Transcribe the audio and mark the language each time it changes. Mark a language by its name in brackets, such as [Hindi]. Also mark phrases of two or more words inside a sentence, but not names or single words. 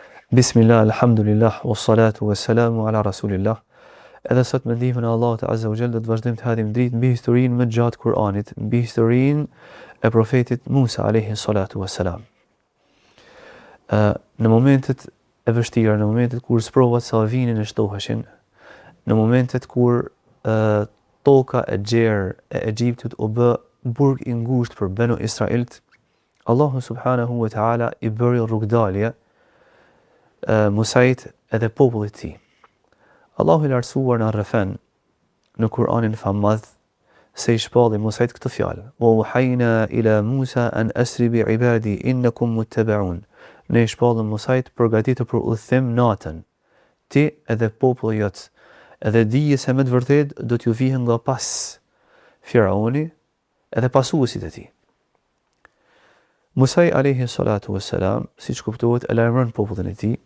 [Arabic] بسم الله، الحمد لله، والصلاة والسلام على رسول الله. [Albanian] Edhe sot me ndihmën e Allahut [Arabic] عز وجل [Albanian] do të vazhdojmë të hadim dritë mbi historinë më gjatë Kur'anit, mbi historinë e profetit Musa [Arabic] عليه الصلاة والسلام. [Albanian] Në momentet e vështira, në momentet kur sprovat Savinin e shtoheshin, në momentet kur toka e gjerë e Egjiptit u bë burg i ngushtë për Banu Israilt, Allahu [Arabic] سبحانه وتعالى [Albanian] i bëri rrugdalje Musait edhe popullit tij. Allahu i lartësuar na rrëfen në Kur'anin famadh se i shpalli Musait këtë fjalë: [Arabic] "وأوحينا إلى موسى أن أسر بعبادي إنكم متبعون." [Albanian] Ne i shpallëm Musait përgatitur për udhëtim natën. Ti edhe populli jot, edhe dije se me të vërtet do t'ju vihen nga pas Firauni edhe pasuesit e tij. Musa [Arabic] عليه الصلاة والسلام, [Albanian] siç kuptohet, e lajmëron popullin e tij.